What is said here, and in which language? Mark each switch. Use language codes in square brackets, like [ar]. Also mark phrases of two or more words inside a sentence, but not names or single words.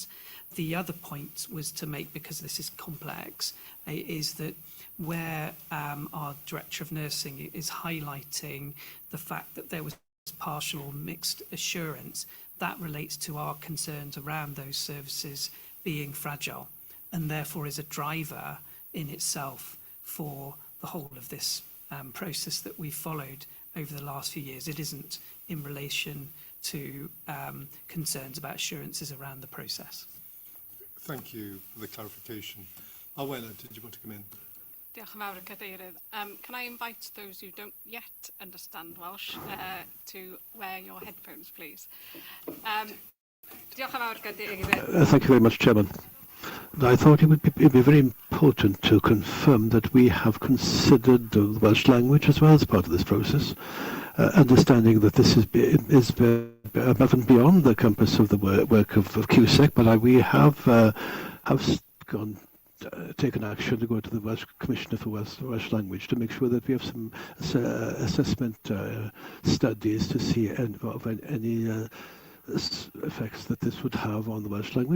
[en] The other point was to make, because this is complex, is that where our Director of Nursing is highlighting the fact that there was partial or mixed assurance, that relates to our concerns around those services being fragile, and therefore is a driver in itself for the whole of this process that we've followed over the last few years. It isn't in relation to concerns about assurances around the process. Thank you for the clarification. Arwela, did you want to come in? [cy] Diolch yn fawr, Cadeirydd. [en] Can I invite those who don't yet understand Welsh to wear your headphones, please? [cy] Diolch yn fawr, Cadeirydd. [en] Thank you very much, Chairman. I thought it'd be very important to confirm that we have considered the Welsh language as well as part of this process, understanding that this is above and beyond the compass of the work of CUSEC, but we have taken action to go to the Welsh Commissioner for Welsh Language to make sure that we have some assessment studies to see of any effects that this would have on the Welsh language.